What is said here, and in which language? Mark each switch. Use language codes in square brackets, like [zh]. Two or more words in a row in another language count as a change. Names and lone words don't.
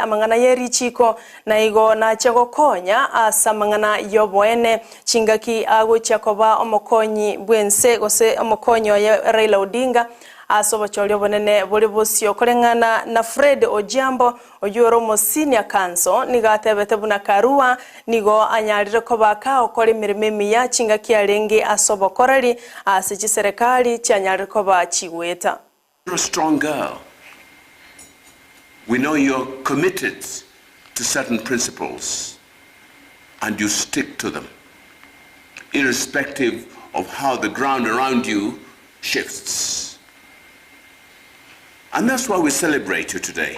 [guz] amangana yerichiko na igo na chagokonya asamangana yoboene chingaki ago chakoba omokonyi bwense gose omokonyo ya Raila Odinga asoba cholyo bonene boli bosio korengana na Fred Ojambo oyoro mo [en] senior council [guz] nigatebete buna Karua nigo anyarire ko baka okore mirime ya chinga kiarenge asoba korari asichi serikali cyanyarire ko bachiweta. [en] You're a strong girl. We know you're committed to certain principles and you stick to them irrespective of how the ground around you shifts. And that's why we celebrate you today.